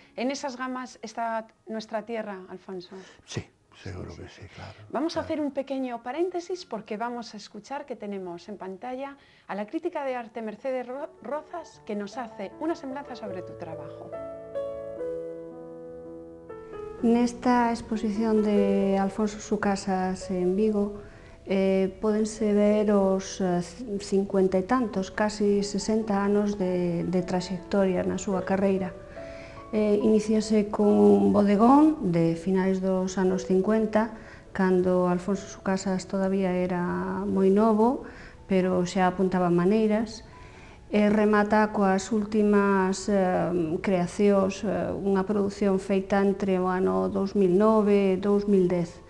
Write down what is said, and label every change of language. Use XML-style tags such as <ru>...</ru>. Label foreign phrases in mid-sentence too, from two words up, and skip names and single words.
<es>¿En esas gamas está nuestra tierra, Alfonso? Sí, seguro que sí, claro. Vamos a hacer un pequeño paréntesis porque vamos a escuchar que tenemos en pantalla a la crítica de arte Mercedes Rozas, que nos hace una semblanza sobre tu trabajo.</es> <gl>Nesta exposición de Alfonso Sucasas en Vigo pódense ver os 50 e tantos, casi 60 anos de trayectoria na súa carreira. Iníciase cun bodegón de finais dos anos 50, cando Alfonso Sucasas todavía era moi novo, pero xa apuntaba maneiras, e remata coas últimas creacións, unha produción feita entre o ano 2009 e 2010.</gl>